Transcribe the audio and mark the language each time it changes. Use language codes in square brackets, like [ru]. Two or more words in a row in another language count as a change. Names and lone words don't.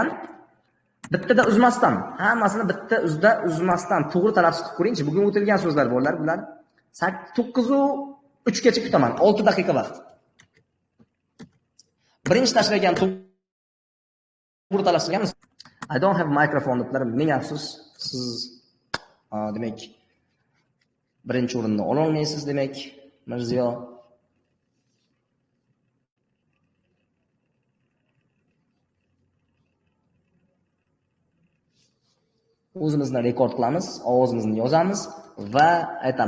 [uz] Bittada uzmasdan, hammasini bitta uzmasdan to'g'ri talaffuz qilib ko'ringchi. Bugun o'tilgan so'zlar bolalar, bular 9:03 gacha kutaman. 6 daqiqa vaqt. Birinchi tashlagan to'g'ri talaffuz qilganmiz. [en] I don't have microphone [uz] deblar. Ming afsus, siz demak birinchi o'rinni ola olmaysiz demak, Mirziyo. O'zimizni rekord qilamiz, ovozimizni yozamiz va aytamiz.